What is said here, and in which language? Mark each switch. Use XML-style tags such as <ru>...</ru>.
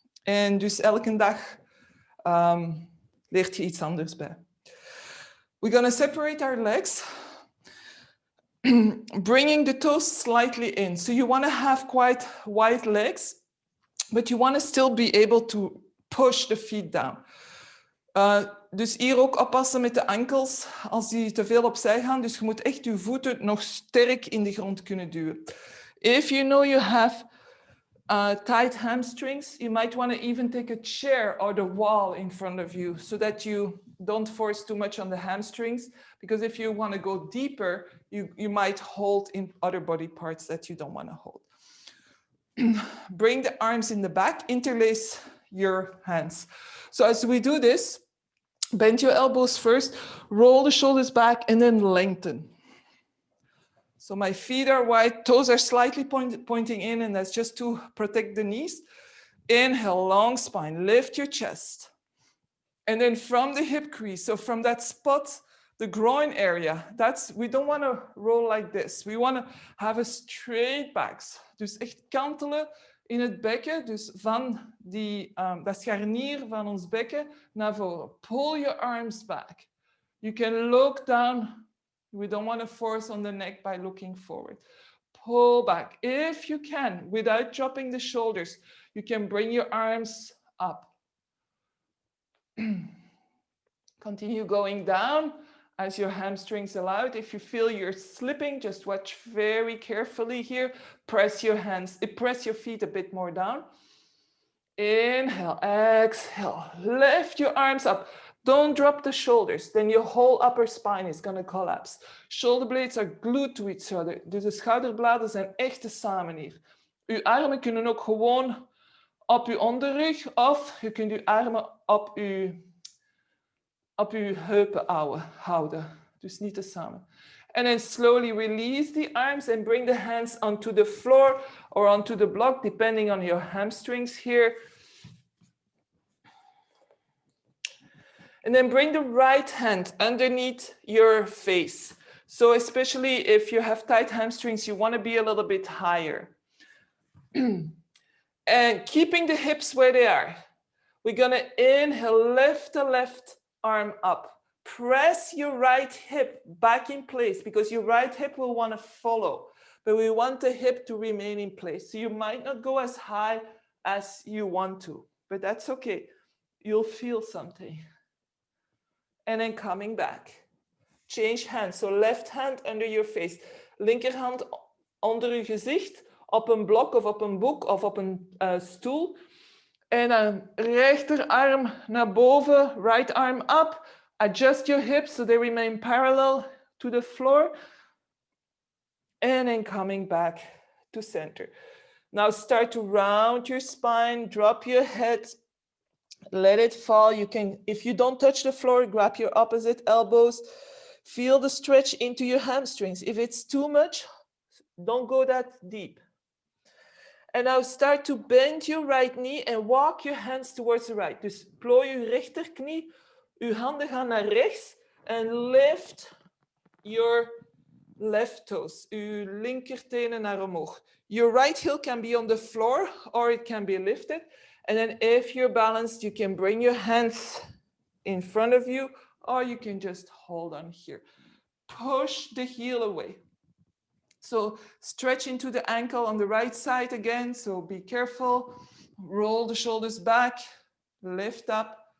<nl>En dus elke dag leert je iets anders bij.</nl> <en>We're going to separate our legs, bringing the toes slightly in. So you want to have quite wide legs, but you want to still be able to push the feet down.</en> <nl>Dus hier ook oppassen met de enkels als die te veel opzij gaan. Dus je moet echt je voeten nog sterk in de grond kunnen duwen.</nl> <en>If you know you have tight hamstrings, you might want to even take a chair or the wall in front of you so that you don't force too much on the hamstrings. Because if you want to go deeper, you might hold in other body parts that you don't want to hold. Bring the arms in the back, interlace your hands. So as we do this, bend your elbows first, roll the shoulders back, and then lengthen. So my feet are wide, toes are slightly pointing in, and that's just to protect the knees. Inhale, long spine, lift your chest. And then from the hip crease, so from that spot, the groin area, we don't want to roll like this. We want to have a straight back.</en> <nl>Dus echt kantelen in het bekken, dus van dat scharnier van ons bekken naar voren.</nl> <en>Pull your arms back. You can look down. We don't want to force on the neck by looking forward. Pull back. If you can, without dropping the shoulders, you can bring your arms up. Continue going down as your hamstrings allow it. If you feel you're slipping, just watch very carefully here. Press your feet a bit more down. Inhale, exhale, lift your arms up. Don't drop the shoulders, then your whole upper spine is going to collapse. Shoulder blades are glued to each other.</en> <nl>Dus de schouderbladen zijn echt samen hier. Uw armen kunnen ook gewoon op uw onderrug of je kunt uw armen op uw heupen houden. Dus niet te samen.</nl> <en>And then slowly release the arms and bring the hands onto the floor or onto the block, depending on your hamstrings here. And then bring the right hand underneath your face. So especially if you have tight hamstrings, you want to be a little bit higher. And keeping the hips where they are. We're going to inhale, lift the left arm up. Press your right hip back in place because your right hip will want to follow. But we want the hip to remain in place. So you might not go as high as you want to, but that's okay. You'll feel something. And then coming back. Change hands. So left hand under your face.</en> <nl>Linkerhand onder uw gezicht. Op een blok of op een boek of op een stoel. En dan rechterarm naar boven.</nl> <en>Right arm up. Adjust your hips so they remain parallel to the floor. And then coming back to center. Now start to round your spine. Drop your head. Let it fall. You can, if you don't touch the floor, grab your opposite elbows. Feel the stretch into your hamstrings. If it's too much, don't go that deep. And now start to bend your right knee and walk your hands towards the right.</en> <nl>Dus plooi uw rechterknie, uw handen gaan naar rechts</nl> <en>and lift your left toes.</en> <nl>Uw linkertenen naar omhoog.</nl> <en>Your right heel can be on the floor or it can be lifted. And then if you're balanced, you can bring your hands in front of you, or you can just hold on here. Push the heel away. So stretch into the ankle on the right side again. So be careful. Roll the shoulders back, lift up.</en>